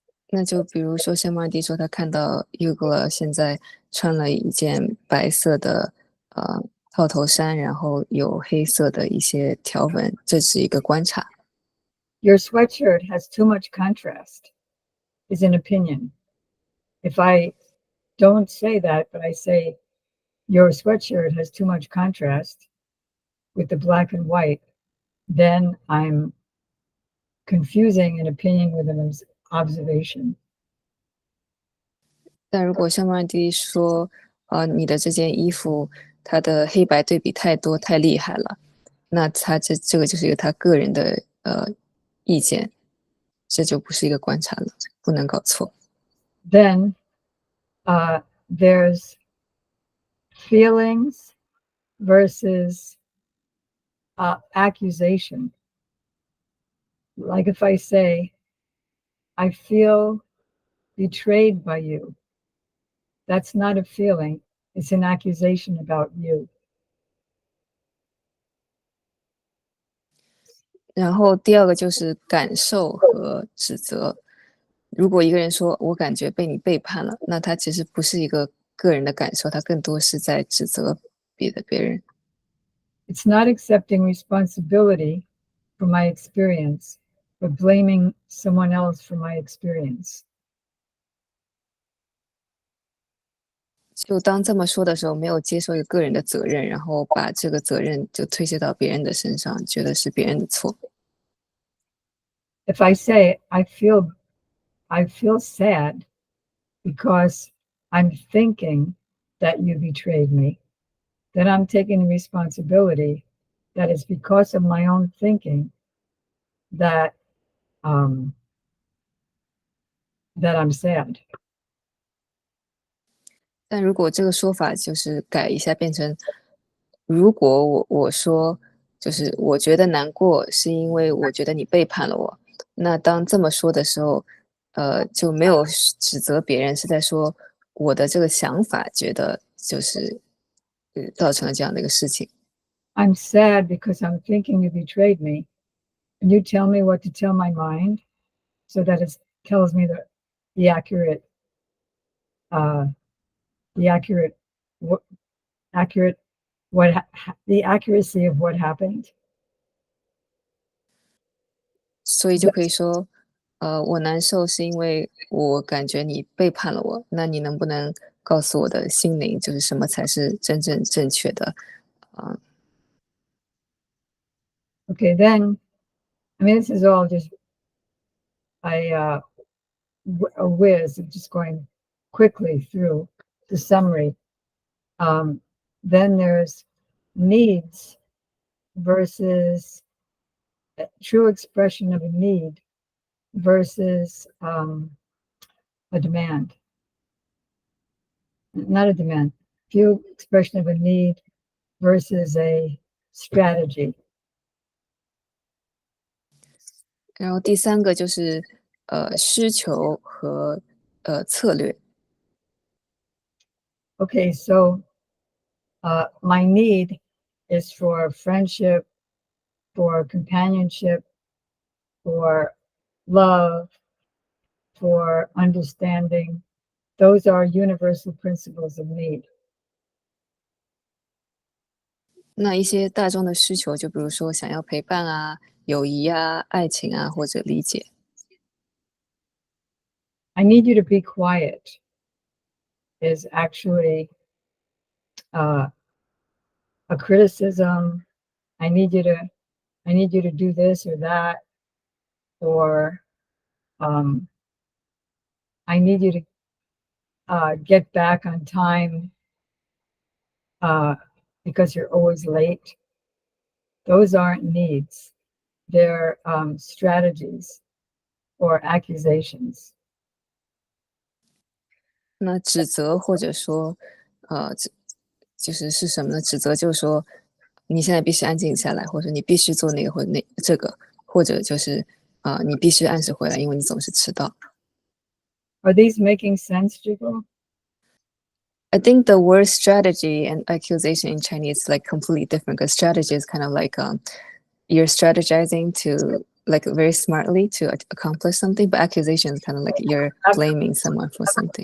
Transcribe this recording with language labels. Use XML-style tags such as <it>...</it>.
<zh>那就比如说，像曼迪说，他看到 Ugla 现在穿了一件白色的套头衫，然后有黑色的一些条纹，这是一个观察。</zh> <en>Your sweatshirt has too much contrast, is an opinion. If I don't say that, but I say your sweatshirt has too much contrast with the black and white, then I'm confusing an opinion with an observation.</en> <zh>但如果像曼迪说，你的这件衣服它的黑白对比太多太厉害了，那他这个就是一个他个人的意见，这就不是一个观察了，不能搞错。</zh> <en>Then there's feelings versus accusation. Like if I say, I feel betrayed by you, that's not a feeling, it's an accusation about you.</en> <zh>然后第二个就是感受和指责。如果一个人说我感觉被你背叛了，那他其实不是一个个人的感受，他更多是在指责别人。</zh> <en>It's not accepting responsibility for my experience, but blaming someone else for my experience.</en> <zh>就当这么说的时候，没有接受一个个人的责任，然后把这个责任就推卸到别人的身上，觉得是别人的错。</zh> <en>If I say I feel sad because I'm thinking that you betrayed me, then I'm taking responsibility that it's because of my own thinking that that I'm sad.</en> <zh>但如果这个说法就是改一下，变成如果我说就是我觉得难过，是因为我觉得你背叛了我。那当这么说的时候，就没有指责别人，是在说我的这个想法，觉得就是造成了这样的一个事情。</zh> <en>I'm sad because I'm thinking you betrayed me. Can you tell me what to tell my mind so that it tells me the accurate, uh, the accurate, what accurate, what the accuracy of what happened?</en> <zh>所以就可以说，我难受是因为我感觉你背叛了我，那你能不能告诉我的心灵，就是什么才是真正正确的？啊、</zh> <en>Okay, then I mean this is all just I a whiz of just going quickly through the summary. Then there's needs versus true expression of a need versus a demand. Not a demand, true expression of a need versus a strategy.</en> <zh>然后第三个就是需求和策略。</zh> <en>Okay, so my need is for friendship, for companionship, for love, for understanding. Those are universal principles of need.</en> <zh>那一些大众的需求，就比如说想要陪伴啊、友谊啊、爱情啊，或者理解。</zh> <en>I need you to be quiet is actually uh, a criticism. I need you to I need you to do this or that, or um, I need you to get back on time uh, because you're always late. Those aren't needs. They're strategies or accusations.</en> <zh>那指责或者说，就是什么呢？指责就是说，你现在必须安静下来，或者你必须做那个或者这个，或者就是你必须按时回来，因为你总是迟到。</zh> <en>Are these making sense, Jiggle? I think the word strategy and accusation in Chinese is like completely different because strategy is kind of like you're strategizing to like very smartly to accomplish something, but accusation is kind of like you're blaming someone for something.</en>